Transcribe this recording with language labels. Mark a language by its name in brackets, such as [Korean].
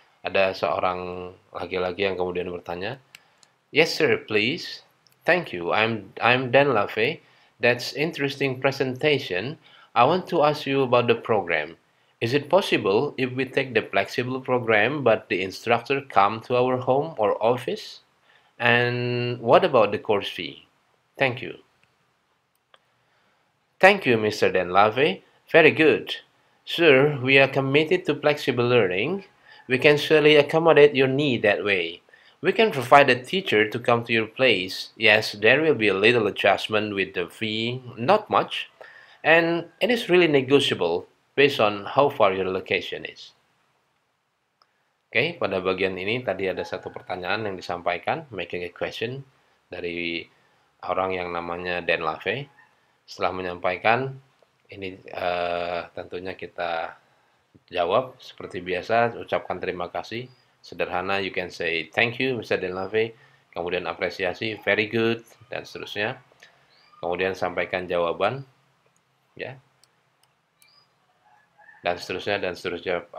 [Indonesian] Ada seorang laki-laki yang kemudian bertanya, [English] yes sir, please. Thank you. I'm Dan LaFay. That's interesting presentation. I want to ask you about the program. Is it possible if we take the flexible program but the instructor come to our home or office? And what about the course fee? Thank you. Thank you, Mr. Denlave. Very good. Sir, we are committed to flexible learning. We can surely accommodate your need that way. We can provide a teacher to come to your place. Yes, there will be a little adjustment with the fee, not much, and it is really negotiable based on how far your location is. [Indonesian] Oke, pada bagian ini tadi ada satu pertanyaan yang disampaikan, [English] making a question, [Indonesian] dari orang yang namanya Dan Lave. Setelah menyampaikan, ini tentunya kita jawab seperti biasa, ucapkan terima kasih. Sederhana, [English] you can say thank you Mr. [Indonesian] Denlave, kemudian apresiasi, [English] very good, [Indonesian] dan seterusnya. Kemudian sampaikan jawaban, ya, dan seterusnya dan seterusnya.